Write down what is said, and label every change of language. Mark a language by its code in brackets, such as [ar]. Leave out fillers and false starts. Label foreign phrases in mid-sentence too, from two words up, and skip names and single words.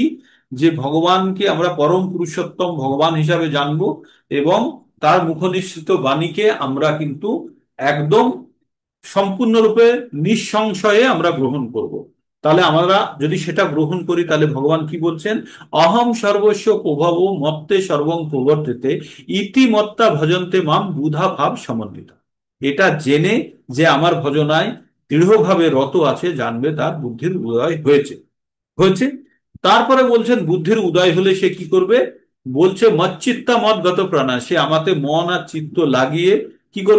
[bn] যে ভগবানকে আমরা পরম পুরুষোত্তম ভগবান হিসাবে জানবো এবং তার মুখনিসৃত বাণীকে আমরা কিন্তু একদম সম্পূর্ণরূপে নিঃসংশয়ে আমরা গ্রহণ করব। তাহলে আমরা যদি সেটা গ্রহণ করি তাহলে ভগবান কি বলছেন? [sa] अहम सर्वस्व प्रभव मत्ते सर्वं प्रवर्तेते इति मत्ता भजन्ते माम बुधा भाव समन्वित। [bn] এটা জেনে যে আমার ভজনায় দৃঢ়ভাবে রত আছে জানবে তার বুদ্ধির উদয় হয়েছে। হয়েছে। তারপরে বলছেন বুদ্ধির উদয় হলে সে কি করবে? বলছে [sa] मच्चित्ता मद्गत प्राणा, [bn] সে আমাতে মন আর চিত্ত লাগিয়ে কি করবে?